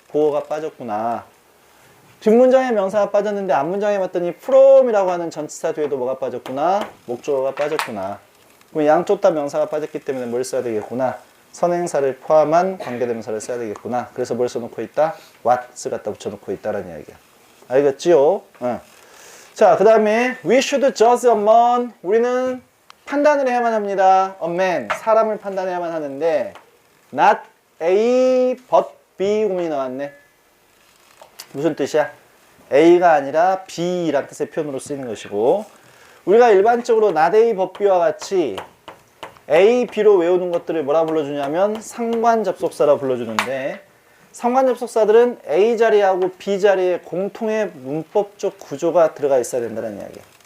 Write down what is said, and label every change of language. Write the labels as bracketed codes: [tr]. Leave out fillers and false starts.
[ko] 보어가 빠졌구나. 뒷문장에 명사가 빠졌는데 앞문장에 봤더니 from이라고 하는 전치사 뒤에도 뭐가 빠졌구나? 목적어가 빠졌구나. 그럼 양쪽 다 명사가 빠졌기 때문에 뭘 써야 되겠구나? 선행사를 포함한 관계대명사를 써야 되겠구나. 그래서 뭘 써놓고 있다? what을 갖다 붙여놓고 있다라는 이야기야. 알겠지요? 응. 자, 그 다음에 [en] we should judge a man. [ko] 우리는 판단을 해야만 합니다. [en] a man, [ko] 사람을 판단해야만 하는데 not A but B 구문이 나왔네. 무슨 뜻이야? A가 아니라 B라는 뜻의 표현으로 쓰이는 것이고, 우리가 일반적으로 not A but B와 같이 A, B로 외우는 것들을 뭐라 불러주냐면 상관접속사라 불러주는데, 상관접속사들은 A 자리하고 B 자리에 공통의 문법적 구조가 들어가 있어야 된다는 이야기야.